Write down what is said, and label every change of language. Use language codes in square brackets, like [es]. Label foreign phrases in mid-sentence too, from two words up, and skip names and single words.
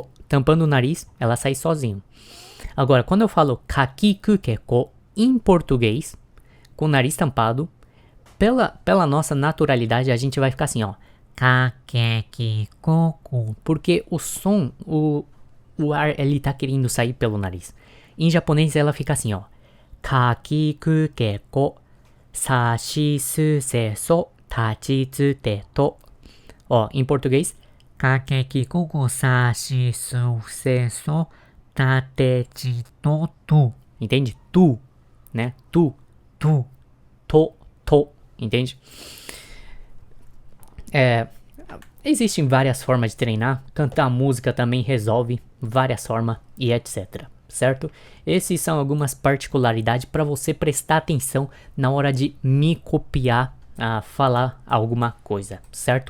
[pt] Tampando o nariz, ela sai sozinho. Agora, quando eu falo [ja] かきく けこ [pt] em português, com o nariz tampado, pela nossa naturalidade, a gente vai ficar assim, ó. Kakekikoku. Porque o som, o ar, ele tá querendo sair pelo nariz. Em japonês, ela fica assim, ó. [ja] かきく けこ さしす そ たちつて と. [pt] Ó, em português, kakekikoku sashisu so tatechito tu. Entende? Tu, né? Tu, to, entende? Existem várias formas de treinar. Cantar música também resolve várias formas e etc. Certo? Esses são algumas particularidades para você prestar atenção na hora de me copiar a falar alguma coisa, certo?